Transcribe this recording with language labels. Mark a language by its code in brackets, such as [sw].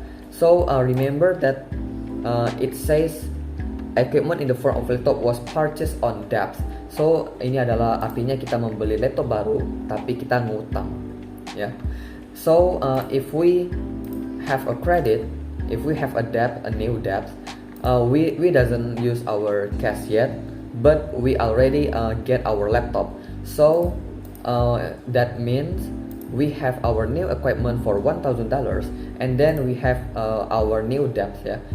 [en] So remember that it says equipment in the form of laptop was purchased on debt. [id] So ini adalah artinya kita membeli laptop baru tapi kita ngutang ya. [en] So if we have a credit, if we have a debt, a new debt, we doesn't use our cash yet, but we already get our laptop. So that means we have our new equipment for $1,000 and then we have our new debt ya.